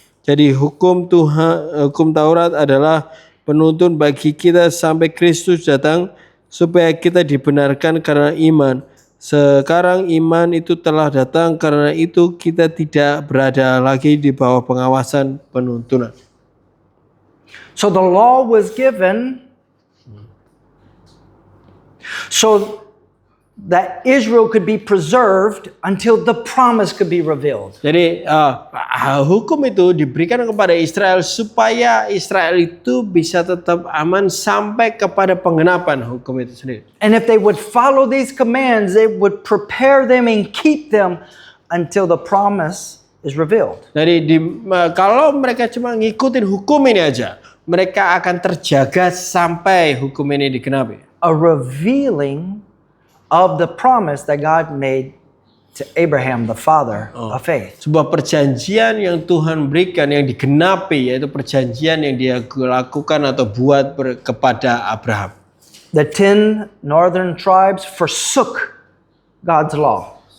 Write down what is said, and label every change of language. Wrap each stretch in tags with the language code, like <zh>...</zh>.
<id>Jadi hukum Taurat adalah penuntun bagi kita sampai Kristus datang supaya kita dibenarkan karena iman. Sekarang iman itu telah datang, karena itu kita tidak berada lagi di bawah pengawasan penuntunan.</id> <en>So the law was given so that Israel could be preserved until the promise could be revealed.</en> <id>Jadi hukum itu diberikan kepada Israel supaya Israel itu bisa tetap aman sampai kepada penggenapan hukum itu sendiri.</id> <en>And if they would follow these commands, they would prepare them and keep them until the promise is revealed.</en> <id>Jadi kalau mereka cuma ngikutin hukum ini aja, mereka akan terjaga sampai hukum ini digenapi.</id> <en>A revealing of the promise that God made to Abraham, the father of faith.</en> <id>Sebuah perjanjian yang Tuhan berikan yang digenapi, yaitu perjanjian yang Dia lakukan atau buat kepada Abraham.</id> <en>The 10 northern tribes forsook God's law.</en>